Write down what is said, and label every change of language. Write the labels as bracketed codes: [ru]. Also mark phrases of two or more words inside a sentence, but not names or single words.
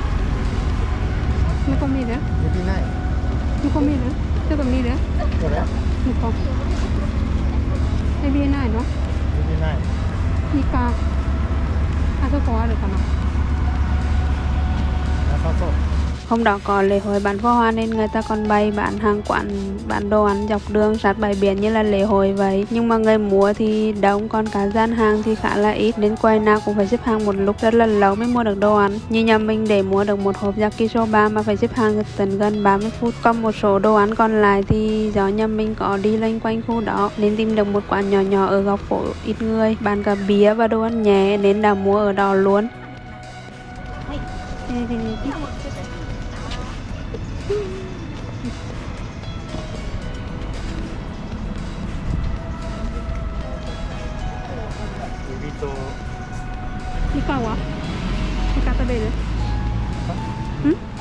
[ja] 向こう見る？向こう見る？ちょっと見る？これ？向こう。エビないの？エビない。いいか。あそこあるかな。なさそう。 [vi] Hôm đó có lễ hội bắn pháo hoa nên người ta còn bày bán hàng quán, bán đồ ăn dọc đường sát bãi biển như là lễ hội vậy. Nhưng mà người mua thì đông, còn cả gian hàng thì khá là ít nên quầy nào cũng phải xếp hàng một lúc rất là lâu mới mua được đồ ăn. Như nhà mình để mua được một hộp yakisoba mà phải xếp hàng tận gần 30 phút. Còn một số đồ ăn còn lại thì do nhà mình có đi loanh quanh khu đó nên tìm được một quán nhỏ nhỏ ở góc phố ít người, bán cả bia và đồ ăn nhẹ nên đã mua ở đó luôn. [ja] Ikan は？イカ食べる？ん？